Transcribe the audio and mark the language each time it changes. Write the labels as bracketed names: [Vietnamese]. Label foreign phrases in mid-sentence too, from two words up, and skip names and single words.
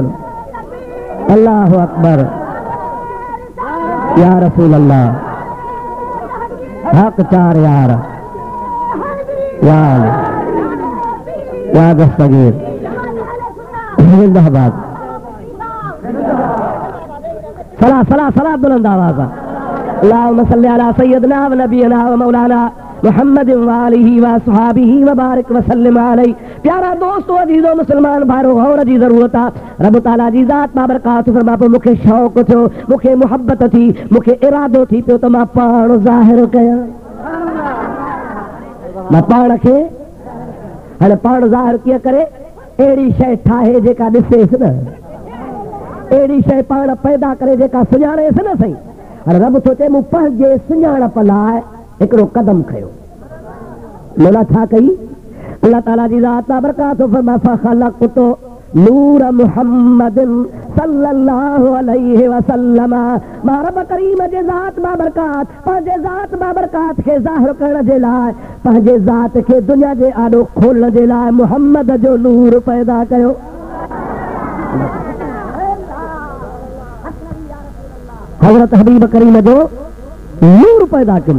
[Arabic] الله أكبر، يا رسول الله, [Urdu] حق چار یار، یا دستگیر، زندہ باد. [Sindhi] सला सला सला बुलंद आवाज़। [Arabic] اللهم صل على سيدنا ونبينا ومولانا محمد وآله وأصحابه وبارك وسلم عليه. [Sindhi] प्यारा दोस्तों, अजीजो मुसलमान भाइरो, और जी ज़रूरत आहे रब ताला जी ज़ात बाबरकात फरमा पियो मूंखे शौक़ थियो, मूंखे मुहबत थी, मूंखे इरादो थी पियो त मां पाण ज़ाहिर कयां, मां पाण खे। हाणे पाण ज़ाहिर कीअं करे? अहिड़ी शइ ठाहे जेका ॾिसेसि न, अहिड़ी शइ पाण पैदा करे जेका सुञाणेसि न सही। हाणे रब थो चए मूं पंहिंजे सुञाणप लाइ हिकिड़ो कदम खयो। लोला छा कई? अल्लाह ताला जी ज़ात बाबरकात फरमा [Arabic] فخلقت نور محمد صلى الله عليه وسلم, [Sindhi] मां रब करीम जे ज़ात बाबरकात पंहिंजे ज़ात बाबरकात खे ज़ाहिर करण जे लाइ, पंहिंजे ज़ात खे दुनिया जे आॾो खोलण जे लाइ मुहम्मद जो नूर पैदा कयो। हज़रत हबीब करीम जो नूर पैदा कयो।